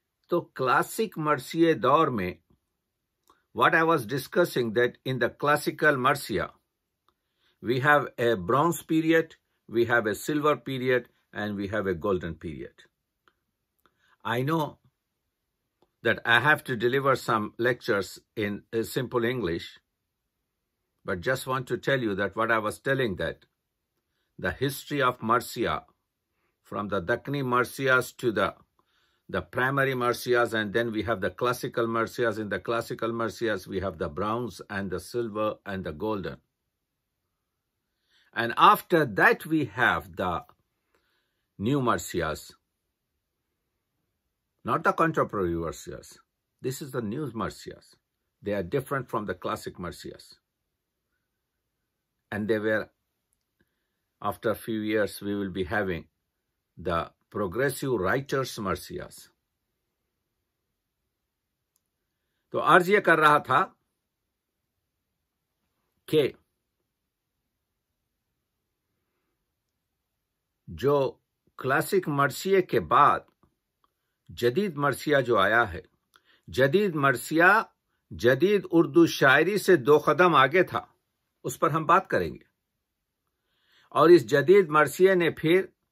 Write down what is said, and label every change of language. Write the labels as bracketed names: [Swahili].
[Urdu] تو کلاسک مرثیہ دور میں [English] what I was discussing, that in the classical Marcia, we have a bronze period, we have a silver period, and we have a golden period. I know that I have to deliver some lectures in simple English, but just want to tell you that what I was telling, that the history of Marcia, from the Dakhni Marcias to the primary Marcias, and then we have the classical Marcias. In the classical Marcias, we have the bronze and the silver and the golden. And after that, we have the new Marcias, not the contemporary Marcias. This is the new Marcias. They are different from the classic Marcias. And they were, after a few years, we will be having the progressive writers Marcias. [Urdu] تو عرض یہ کر رہا تھا کہ جو classic مرثیے کے بعد جدید مرثیہ جو آیا ہے، جدید مرثیہ جدید اردو شاعری سے 2 قدم آگے تھا، اس پر ہم بات کریں گے۔ اور اس جدید مرثیے نے پھر